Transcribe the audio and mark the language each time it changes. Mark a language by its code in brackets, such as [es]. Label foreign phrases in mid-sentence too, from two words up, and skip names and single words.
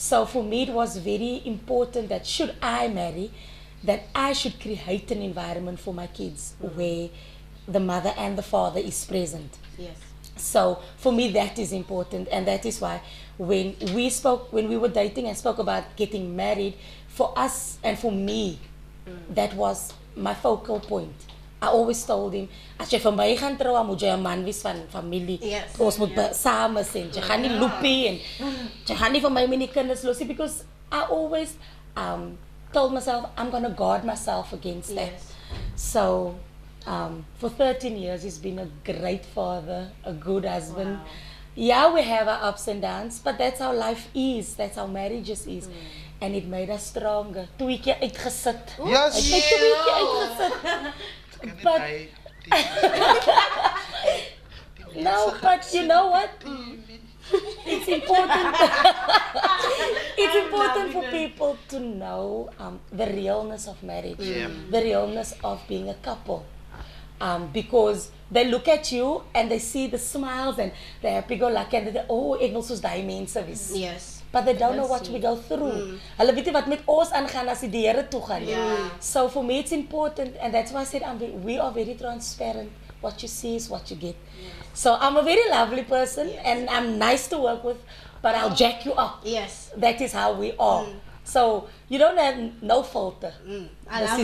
[en] So for me it was very important that should I marry, that I should create an environment for my kids where the mother and the father is present. Yes. So for me that is important, and that is why when we were dating and spoke about getting married, for us and for me, that was my focal point. I always told him, [af] as jy vir my gaan trou, moet jy 'n man wees van familie. Yes. Ons moet saam wees. Jy gaan nie loopie en jy gaan nie vir my met die kinders los nie, [en] because I always told myself I'm going to guard myself against that. Yes. So for 13 years he's been a great father, a good husband. Wow. Yeah, we have our ups and downs, but that's how life is. That's how marriages is. And it made us stronger. [af] 2 keer uitgesit. Yes. Ek het 2 keer uitgesit. [en] But no, but you know what? It's important. It's important for people to know the realness of marriage, the realness of being a couple, because they look at you and they see the smiles and the happy-go-lucky and they [af] oh, ek wil soos daai mense wees. [en] Yes. But they don't know what we go through. [af] Hulle weet nie wat met ons aangaan as die Here toe gaan. [en] So for me it's important, and that's why I said we are very transparent. What you see is what you get. So I'm a very lovely person, and I'm nice to work with, but I'll jack you up. Yes. That is how we are. So you don't have no filter. I love